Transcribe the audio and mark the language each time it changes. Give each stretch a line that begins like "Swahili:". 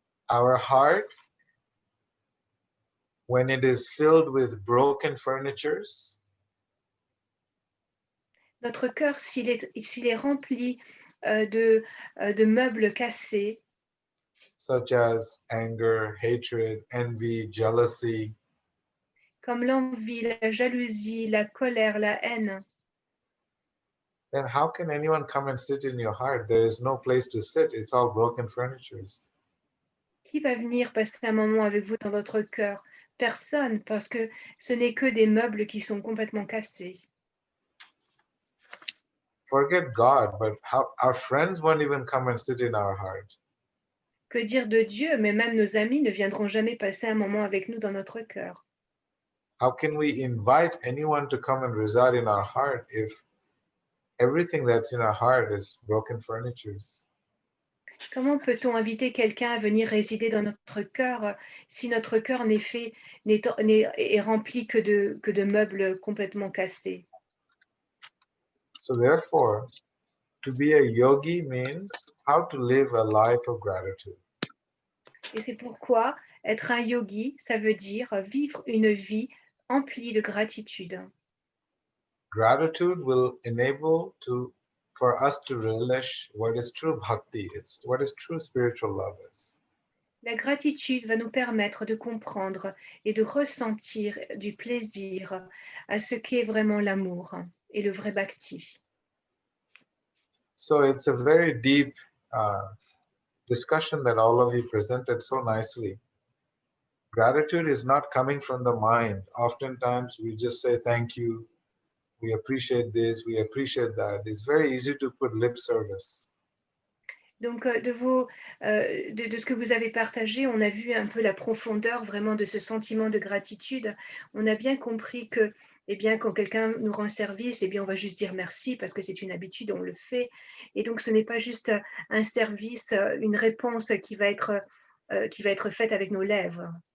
English: Our heart, when it is filled with broken furnitures,
French: notre cœur, s'il est rempli de meubles cassés,
English: such as anger, hatred, envy, jealousy,
French: comme l'envie, la jalousie, la colère, la haine,
English: then how can anyone come and sit in your heart? There is no place to sit. It's all broken furnitures.
French: qui va venir passer un moment avec vous dans votre cœur? Personne, parce que ce n'est que des meubles qui sont complètement cassés.
English: Forget God, but our friends won't even come and sit in our heart.
French: Que dire de Dieu? Mais même nos amis ne viendront jamais passer un moment avec nous dans notre cœur.
English: How can we invite anyone to come and reside in our heart if everything that's in our heart is broken furnitures?
French: Comment peut-on inviter quelqu'un à venir résider dans notre cœur si notre cœur est rempli que de meubles complètement cassés?
English: So therefore, to be a yogi means how to live a life of gratitude.
French: Et c'est pourquoi être un yogi, ça veut dire vivre une vie emplie de gratitude.
English: Gratitude will enable for us to relish what is true bhakti, it's what is true spiritual love is.
French: La gratitude va nous permettre de comprendre et de ressentir du plaisir à ce qu'est vraiment l'amour et le vrai bhakti.
English: So it's a very deep discussion that all of you presented so nicely. Gratitude is not coming from the mind. Oftentimes we just say thank you, we appreciate this, we appreciate that. It's very easy to put lip service.
French: Donc, de ce que vous avez partagé, on a vu un peu la profondeur vraiment de ce sentiment de gratitude. On a bien compris que, quand quelqu'un nous rend service, on va juste dire merci parce que c'est une habitude, on le fait. Et donc, ce n'est pas juste un service, une réponse qui va être faite avec nos lèvres.